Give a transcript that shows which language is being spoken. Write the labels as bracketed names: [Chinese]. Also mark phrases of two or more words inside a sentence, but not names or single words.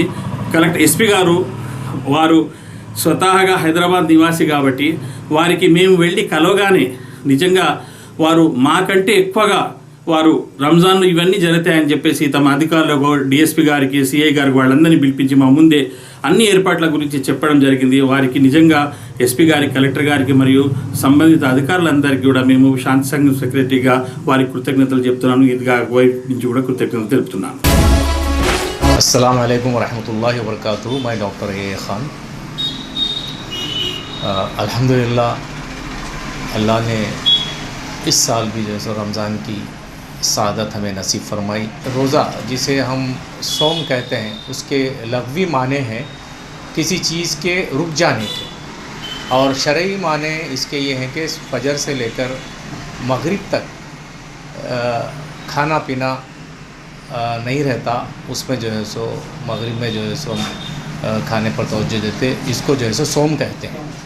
[Telugu] ఎస్పీ గారు వారు స్వతహాగా హైదరాబాద్ నివాసి కాబట్టి వారికి మేము వెళ్ళి కలవగానే నిజంగా వారు మాకంటే ఎక్కువగా వారు రంజాన్లు ఇవన్నీ జరుగుతాయని చెప్పేసి తమ అధికారులకు, డిఎస్పీ గారికి, సిఐ గారికి వాళ్ళందరినీ పిలిపించి మా ముందే అన్ని ఏర్పాట్ల గురించి చెప్పడం జరిగింది. వారికి నిజంగా ఎస్పీ గారికి, కలెక్టర్ గారికి మరియు సంబంధిత అధికారులందరికీ కూడా మేము శాంతి సంఘం సెక్రటరీగా వారికి కృతజ్ఞతలు చెప్తున్నాను. ఈద్గా వైపు నుంచి కూడా కృతజ్ఞతలు తెలుపుతున్నాను. [Arabic] السلام عليكم ورحمة الله وبركاته. [Hindi] मैं डॉक्टर ए खान। अल्हम्दुलिल्लाह अल्लाह ने इस साल भी जो है रमज़ान की सादत हमें नसीब फरमाई। रोज़ा जिसे हम सौम कहते हैं उसके लग़वी माने हैं किसी चीज़ के रुक जाने के, और शरई माने इसके ये हैं कि फजर से लेकर मगरिब तक खाना पीना नहीं रहता, उसमें जो है सो मगरिब में जो है सो खाने पर तवज्जो देते, इसको जो है सो सौम कहते हैं।